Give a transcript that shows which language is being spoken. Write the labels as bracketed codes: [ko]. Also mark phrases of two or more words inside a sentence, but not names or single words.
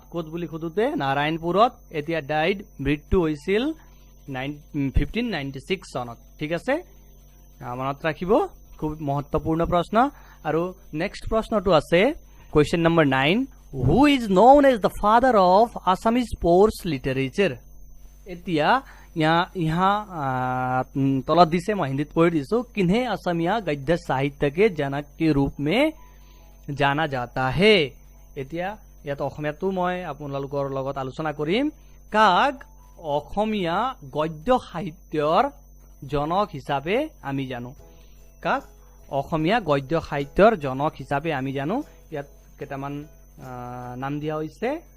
[as] ক'ত বুলি সোধোতে নাৰায়ণপুৰত। এতিয়া ডাইড মৃত্যু হৈছিল 1596 চনত। ঠিক আছে, মনত ৰাখিব, খুব মহত্বপূৰ্ণ প্ৰশ্ন। আৰু নেক্সট প্ৰশ্নটো আছে [en] question number 9, who is known as the father of Assamese sports literature. [hi] এতিয়া यहाँ [as] তলত দিছে, [hi] मैं हिंदी पढ़ दिसो, किन्हें असमिया गद्य साहित्य के जनक के रूप में जाना जाता है। [as] এতিয়া ইয়াত অসমীয়াটো মই আপোনালোকৰ লগত আলোচনা কৰিম। কাক অসমীয়া গদ্য সাহিত্যৰ জনক হিচাপে আমি জানো? কাক অসমীয়া গদ্য সাহিত্যৰ জনক হিচাপে আমি জানো? ইয়াত কেইটামান নাম দিয়া হৈছে।